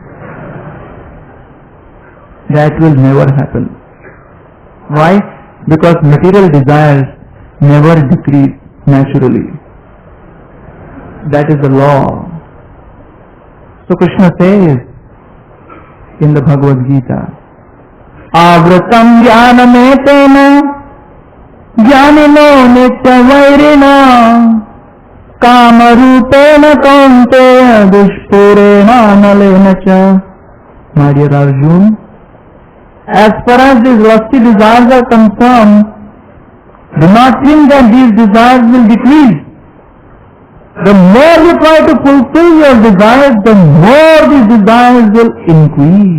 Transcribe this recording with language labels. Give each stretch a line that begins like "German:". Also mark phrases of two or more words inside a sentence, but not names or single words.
English: That will never happen. Why? Because material desires never decrease naturally. That is the law. So Krishna says in the Bhagavad Gita,
Sanskrit: Avratam jnanametena jnanino nityavairina kamarupena kaunteya dushpurena nalena cha.
English: My dear Arjun, as far as these lusty desires are concerned, do not think that these desires will decrease. The more you try to fulfill your desires, the more these desires will increase.